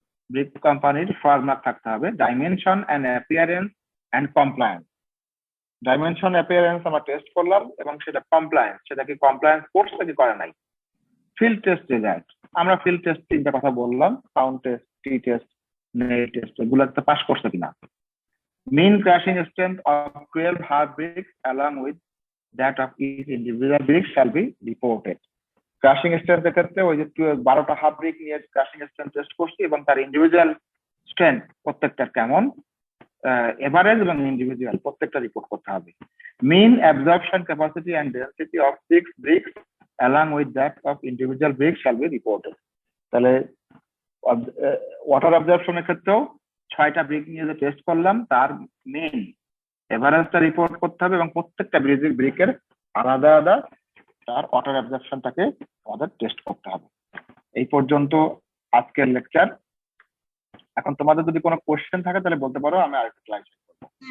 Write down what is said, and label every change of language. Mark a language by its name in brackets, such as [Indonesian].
[Bangla] Brick কোম্পানির frog mark থাকতে হবে। Dimension and appearance and compliance, dimension appearance আমরা টেস্ট করলাম এবং সেটা কমপ্লায়েন্স, সেটা কি কমপ্লায়েন্স করছে কি করে নাই। ফিল্ড টেস্ট রেজাল্ট, আমরা ফিল্ড টেস্ট তিনটা কথা বললাম, সাউন্ড টেস্ট, টি টেস্ট, নেল টেস্ট, এগুলোতে পাস করছে কিনা। [English] mean crashing strength of 12 hard bricks along with that of each individual brick shall be reported. [Bangla] Crushing strength এর ক্ষেত্রে ওই যে 12টা হাফ ব্রিক নিয়ে ক্রাশিং স্ট্রেন্থ টেস্ট করছি এবং তার ইন্ডিভিজুয়াল স্ট্রেন্থ প্রত্যেকটা কেমন, এভারেজ এবং ইন্ডিভিজুয়াল প্রত্যেকটা রিপোর্ট করতে হবে। [English] mean absorption capacity and density of 6 bricks along with that of individual bricks shall be reported. [Bangla] তাহলে ওয়াটার অবজারভেশনের ক্ষেত্রেও 6টা ব্রিক নিয়ে যে টেস্ট করলাম তার মেইন এভারেজটা রিপোর্ট করতে হবে এবং প্রত্যেকটা ব্রিকের আলাদা আলাদা তার ওয়াটার অ্যাবজর্পশনটাকে আমাদের টেস্ট করতে হবে। এই পর্যন্ত আজকের লেকচার। এখন তোমাদের যদি কোনো কোশ্চেন থাকে তাহলে বলতে পারো, আমি আরেকটু ক্লারিফাই করব।